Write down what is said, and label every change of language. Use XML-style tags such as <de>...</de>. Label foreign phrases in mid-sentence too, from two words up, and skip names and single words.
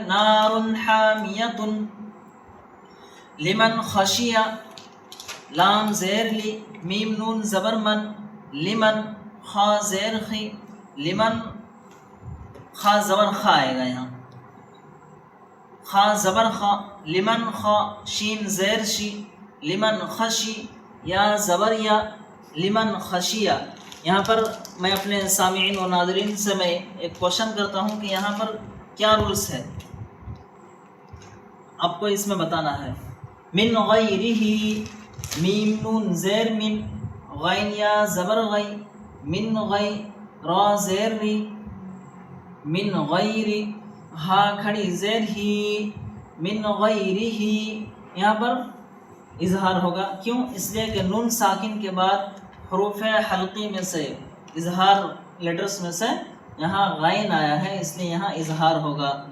<ar>نار حامیۃ، لمن خشیہ،</ar> <ur>لام زیر لی، میم نون زبر من، لمن، خا زیر خی، لمن، خا زبر خا آئے گا یہاں، خا زبر خا، لمن خا، شین زیر شی، لمن خشی، یا زبر یا،</ur> <ar>لمن خشیہ۔</ar> <ur>یہاں پر میں اپنے سامعین و ناظرین سے میں ایک کوشچن کرتا ہوں کہ یہاں پر کیا رولس ہے، آپ کو اس میں بتانا ہے۔</ur> <ar>من غیرہ،</ar> <ur>میم نون زیر من، غین یا زبر غی، من غی، را زیر ری، من غیری، ہا کھڑی زیر ہی،</ur> <ar>من غیرہ۔</ar> <ur>یہاں پر اظہار ہوگا، کیوں؟ اس لیے کہ نون ساکن کے بعد حروف حلقی میں سے اظہار لیٹرز میں سے یہاں غین آیا ہے، اس لیے یہاں اظہار ہوگا۔</ur>